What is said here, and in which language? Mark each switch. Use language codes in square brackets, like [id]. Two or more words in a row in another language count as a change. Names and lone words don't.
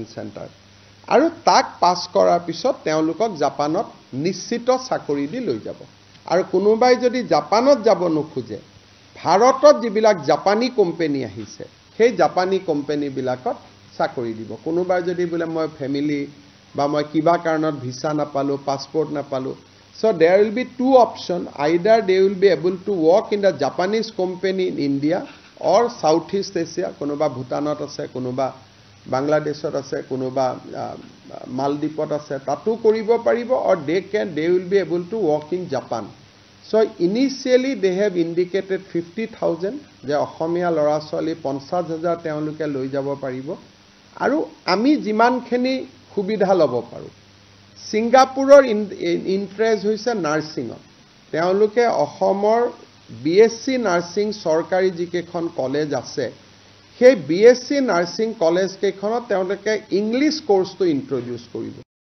[as] চেণ্টাৰ আৰু তাক পাছ কৰাৰ পিছত তেওঁলোকক জাপানত নিশ্চিত চাকৰি দি লৈ যাব আৰু কোনোবাই যদি জাপানত যাব নোখোজে ভাৰতত যিবিলাক জাপানী কোম্পানী আহিছে সেই জাপানী কোম্পানীবিলাকত চাকৰি দিব কোনোবাই যদি বোলে মই ফেমিলি বা মই কিবা কাৰণত ভিসা নাপালো পাছপোৰ্ট নাপালো [en] So there will be two options. Either they will be able to work in the Japanese company in India or Southeast Asia. [as] কোনোবা ভুটানত আছে, কোনোবা বাংলাদেশত আছে, কোনোবা Maldives আছে. তাতো কৰিব পাৰিব [en] or they will be able to work in Japan. So initially they have indicated 50,000. [as] যে অসমীয়া ল'ৰা ছোৱালী ৫০,০০০ তেওঁলোকে লৈ যাব পাৰিব আৰু আমি যিমানখিনি সুবিধা ল'ব পাৰো সিঙ্গাপুৰৰ ইন্টাৰেষ্ট হৈছে নাৰ্ছিঙত তেওঁলোকে অসমৰ [en] BSc nursing [as] চৰকাৰী যিকেইখন কলেজ আছে সেই [en] BSc nursing [as] কলেজ কেইখনত তেওঁলোকে [en] English course [as] ইন্ট্ৰোডিউস কৰিব